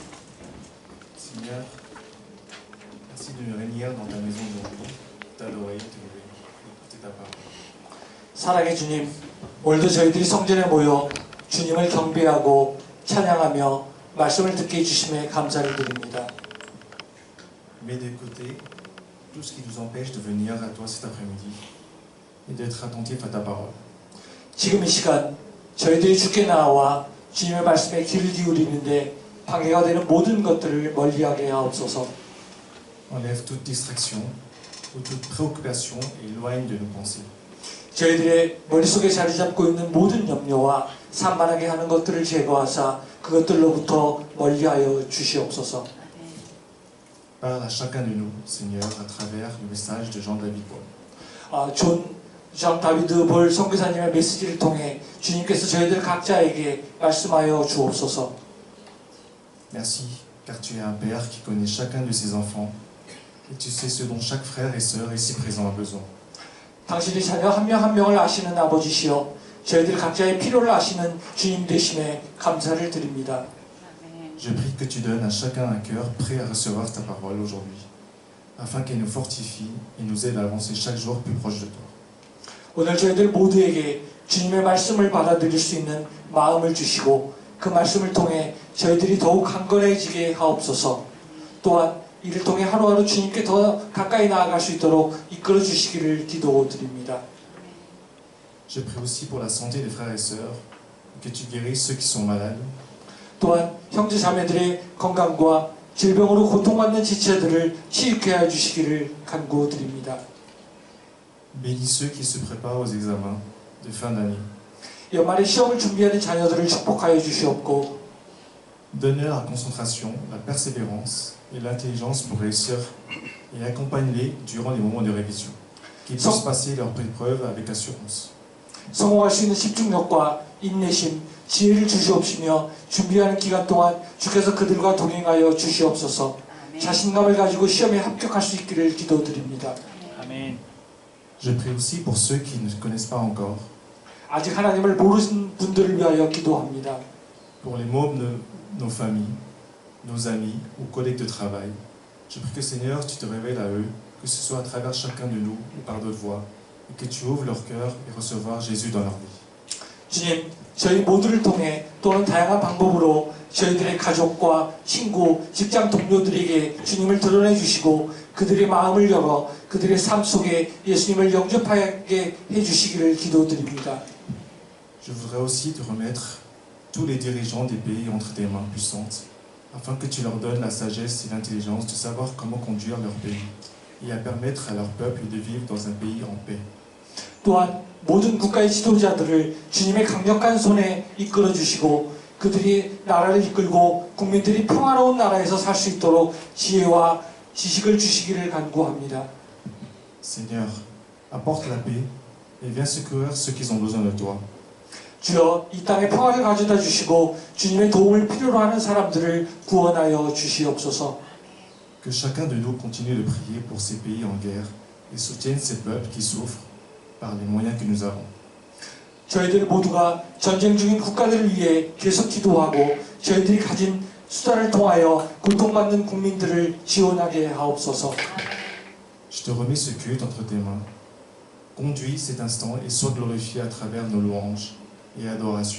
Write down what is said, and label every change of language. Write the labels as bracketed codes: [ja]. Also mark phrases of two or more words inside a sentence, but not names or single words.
[fr] Seigneur, merci de nous réunir dans ta maison aujourd'hui, t'adorer, te louer, écouter ta parole. [ko] 사랑의 주님, 오늘도 저희들이 성전에 모여 주님을 경배하고 찬양하며 말씀을 듣게 해주심에 감사를 드립니다. [fr] Mais d'écouter tout ce qui nous empêche de venir à toi cet après-midi et d'être attentif à ta parole. [ko] 지금 이 시간 저희들이 주께 나와 주님의 말씀에 귀를 기울이는데 방해가 되는 모든 것들을 멀리하게 하옵소서. [fr] Enlève toute distraction ou toute préoccupation et éloigne de nos pensées. [ko] 저희들의 머릿속에 자리 잡고 있는 모든 염려와 산만하게 하는 것들을 제거하사 그것들로부터 멀리하여 주시옵소서. [fr] Parle à chacun de nous, Seigneur, à travers le message de Jean-David Paul. [ko] 존 장 다비드 볼 선교사님의 메시지를 통해 주님께서 저희들 각자에게 말씀하여 주옵소서. [fr] Merci, car tu es un Père qui connaît chacun de ses enfants et tu sais ce dont chaque frère et sœur ici présent a besoin. [ko] 당신이 자녀 한 명 한 명을 아시는 아버지시여 저희들 각자의 필요를 아시는 주님 되심에 감사를 드립니다. [fr] Je prie que tu donnes à chacun un cœur prêt à recevoir ta parole aujourd'hui, afin qu'elle nous fortifie et nous aide à avancer chaque jour plus proche de toi. [ko] 오늘 저희들 모두에게 주님의 말씀을 받아들일 수 있는 마음을 주시고 그 말씀을 통해 저희들이 더욱 강건해지게 하옵소서. 또한 이를 통해 하루하루 주님께 더 가까이 나아갈 수 있도록 이끌어 주시기를 기도드립니다. [fr] Je prie aussi pour la santé des frères et sœurs, que tu guérisses ceux qui sont malades, [ko] 또한 형제 자매들의 건강과 질병으로 고통받는 지체들을 치유케 해 주시기를 간구드립니다. [fr] bénis ceux qui se préparent aux examens de fin d'année. [ko] 연말에 시험을 준비하는 자녀들을 축복하여 주시옵고 [fr] Donne-leur la concentration, la persévérance et l'intelligence pour réussir et accompagne-les durant les moments de révision. Qu'ils puissent passer leurs épreuves avec assurance. [ko] 성공할 수 있는 집중력과 인내심, 지혜를 주시옵시며 준비하는 기간 동안 주께서 그들과 동행하여 주시옵소서. 자신감을 가지고 시험에 합격할 수 있기를 기도드립니다. 아멘. [fr] Je prie aussi pour ceux qui ne connaissent pas encore, [ko] 아직 하나님을 모르는 분들을 위하여 기도합니다. [fr] pour les membres de nos familles, nos amis ou collègues de travail. Je prie que Seigneur, tu te révèles à eux, que ce soit à travers chacun de nous ou par d'autres voies, et que tu ouvres leur cœur et recevoir Jésus dans leur vie. [ko] 주님, 저희 모두를 통해 또는 다양한 방법으로 저희들의 가족과 친구, 직장 동료들에게 주님을 드러내 주시고 그들의 마음을 열어 그들의 삶 속에 예수님을 영접하게 해주시기를 기도드립니다. [fr] Je voudrais aussi te remettre tous les dirigeants des pays entre tes mains puissantes, afin que tu leur donnes la sagesse et l'intelligence de savoir comment conduire leur pays, et à permettre à leur peuple de vivre dans un pays en paix. [ko] 또한 모든 국가의 지도자들을 주님의 강력한 손에 이끌어 주시고 그들이 나라를 이끌고 국민들이 평화로운 나라에서 살 수 있도록 지혜와 지식을 주시기를 간구합니다. [fr] Seigneur, apporte la paix et viens secourir ceux qui ont besoin de toi. [ko] 주여 이 땅에 평화를 가져다 주시고 주님의 도움을 필요로 하는 사람들을 구원하여 주시옵소서. [fr] Que chacun de nous continue de prier pour ces pays en guerre et soutienne ces peuples qui souffrent par les moyens que nous avons. [ko] 저희들 모두가 전쟁 중인 국가들을 위해 계속 기도하고 저희들이 가진 수단을 통하여 고통받는 국민들을 지원하게 하옵소서. [fr] Je te remets ce culte entre tes mains. Conduis cet instant et sois glorifié à travers nos louanges et adorations.